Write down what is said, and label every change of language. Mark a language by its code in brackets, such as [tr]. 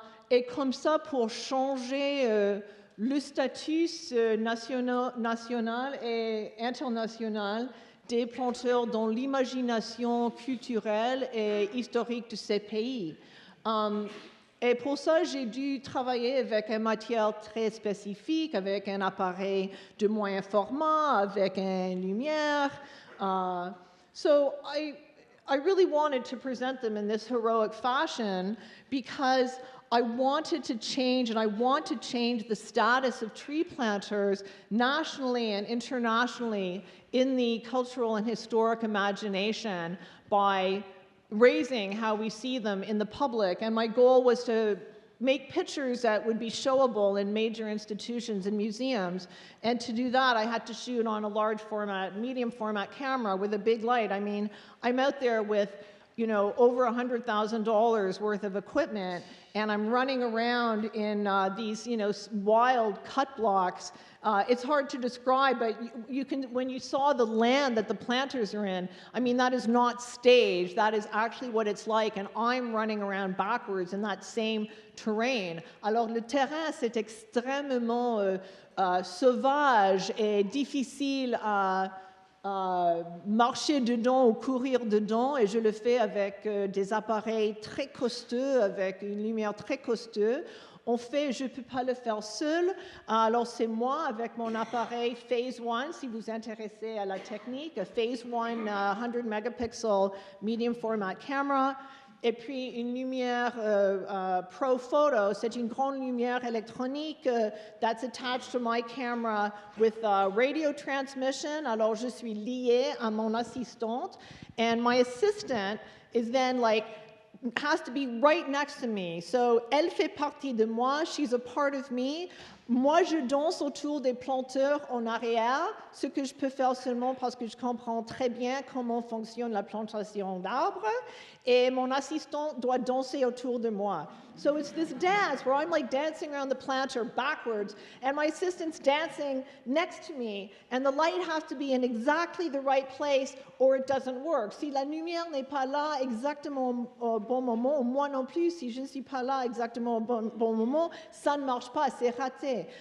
[fr] Et comme ça, pour changer le statut national et international des planteurs dans l'imagination culturelle et historique de ces pays. Et pour ça, j'ai dû travailler avec une matière très spécifique, avec un appareil de moyen format, avec une lumière. [en] So I really wanted to present them in this heroic fashion because I wanted to change, and I want to change the status of tree planters nationally and internationally in the cultural and historic imagination by raising how we see them in the public. And my goal was to make pictures that would be showable in major institutions and museums. And to do that, I had to shoot on a large format, medium format camera with a big light. I mean, I'm out there with over $100,000 worth of equipment, and I'm running around in these, wild cut blocks. It's hard to describe, but you can, when you saw the land that the planters are in, I mean, that is not staged. That is actually what it's like, and I'm running around backwards in that same terrain. [fr] Alors, le terrain, c'est extrêmement sauvage et difficile à marcher dedans ou courir dedans, et je le fais avec des appareils très costauds, avec une lumière très costaud. Je ne peux pas le faire seul, alors c'est moi avec mon appareil [en] Phase One, si vous intéressez à la technique, Phase One 100 megapixel medium format camera. [fr] Et puis une lumière Pro Photo, c'est une grande lumière électronique [en] that's attached to my camera with radio transmission. [fr] Alors je suis liée à mon assistante, [en] and my assistant is then has to be right next to me. So [fr] elle fait partie de moi, [en] she's a part of me. [fr] Moi, je danse autour des planteurs en arrière, ce que je peux faire seulement parce que je comprends très bien comment fonctionne la plantation d'arbres, et mon assistant doit danser autour de moi. [en] So it's this dance where I'm dancing around the planter backwards, and my assistant's dancing next to me, and the light has to be in exactly the right place or it doesn't work. [fr] Si la lumière n'est pas là exactement au bon moment, moi non plus, si je ne suis pas là exactement au bon moment, ça ne marche pas, c'est raté.